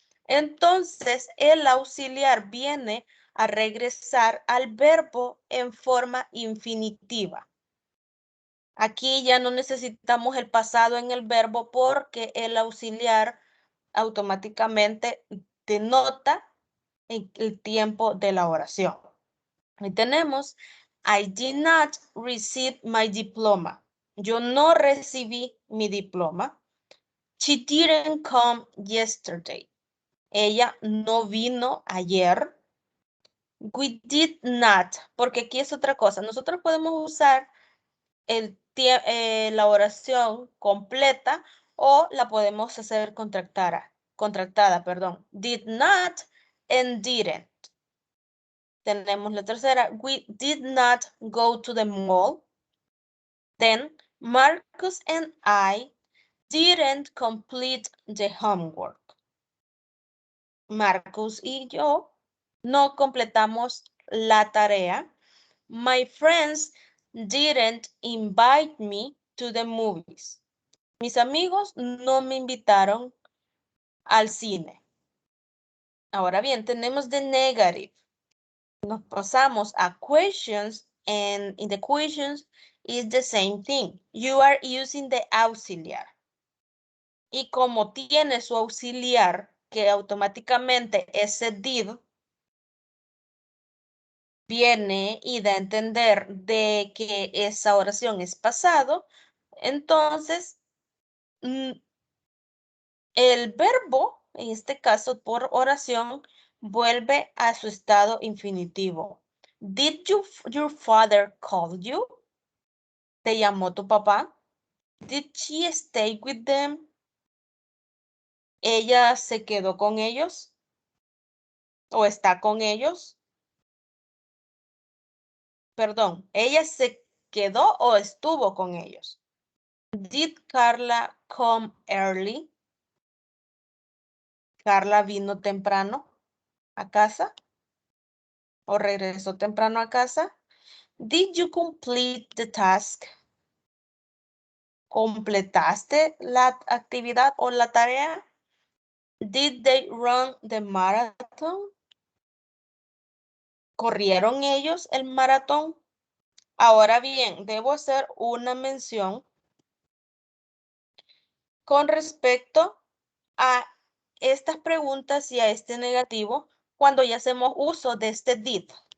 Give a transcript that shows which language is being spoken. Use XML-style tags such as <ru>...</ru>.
<es>Entonces, el auxiliar viene a regresar al verbo en forma infinitiva. Aquí ya no necesitamos el pasado en el verbo porque el auxiliar automáticamente denota el tiempo de la oración. Y tenemos,</es> <en>I did not receive my diploma.</en> <es>Yo no recibí mi diploma.</es> <en>She didn't come yesterday.</en> <es>Ella no vino ayer.</es> <en>We did not,</en> <es>porque aquí es otra cosa. Nosotros podemos usar la oración completa o la podemos hacer contractada, perdón.</es> <en>Did not and didn't.</en> <es>Tenemos la tercera.</es> <en>We did not go to the mall. Then Marcus and I didn't complete the homework.</en> <es>Marcus y yo no completamos la tarea.</es> <en>My friends didn't invite me to the movies.</en> <es>Mis amigos no me invitaron al cine. Ahora bien, tenemos</es> <en>the negative.</en> <es>Nos pasamos a</es> <en>questions and in the questions is the same thing. You are using the auxiliar.</en> <es>Y como tiene su auxiliar que automáticamente ese did viene y da a entender de que esa oración es pasado, entonces el verbo, en este caso por oración, vuelve a su estado infinitivo.</es> <en>Did your father call you?</en> <es>¿Te llamó tu papá?</es> <en>Did she stay with them?</en> <es>¿Ella se quedó con ellos? ¿O está con ellos? Perdón, ¿ella se quedó o estuvo con ellos?</es> <en>Did Carla come early?</en> <es>¿Carla vino temprano a casa? ¿O regresó temprano a casa?</es> <en>Did you complete the task?</en> <es>¿Completaste la actividad o la tarea?</es> <en>Did they run the marathon?</en> <es>¿Corrieron ellos el maratón? Ahora bien, debo hacer una mención con respecto a estas preguntas y a este negativo cuando ya hacemos uso de este did.</es>